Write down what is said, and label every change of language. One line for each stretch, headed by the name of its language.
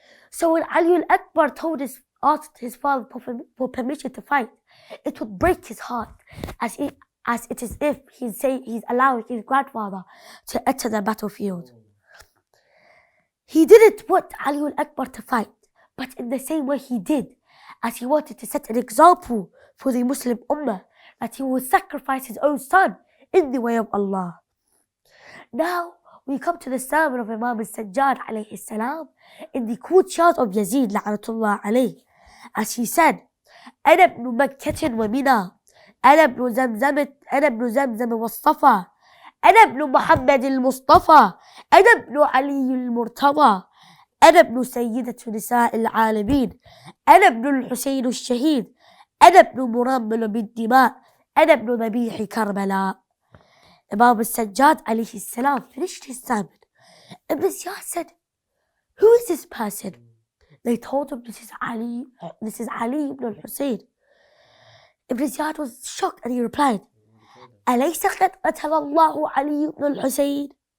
English: So when Ali Akbar asked his father for permission to fight, it would break his heart, as it is if he's allowing his grandfather to enter the battlefield. He didn't want Ali Akbar to fight, but in the same way he did, as he wanted to set an example for the Muslim Ummah, that he would sacrifice his own son in the way of Allah. Now we come to the sermon of Imam al-Sajjad alayhi salam in the courtyard of Yazid la'anatullah alayh, as he said,
Arabic: أنا ابن مكة ومنى أنا ابن زمزم والصفا أنا ابن محمد المصطفى أنا ابن علي المرتضى أنا ابن سيدة نساء العالمين أنا ابن الحسين الشهيد أنا ابن مرمل بالدماء أنا ابن ذبيح كربلاء.
English: Imam al-Sajjad alayhi salam finished his sermon. Ibn Ziyad said, who is this person? They told him, this is Ali ibn al-Hussein. Ibn Ziyad was shocked and he replied,
Arabic: أليس قد قتل الله علي
English: ibn al-Hussein?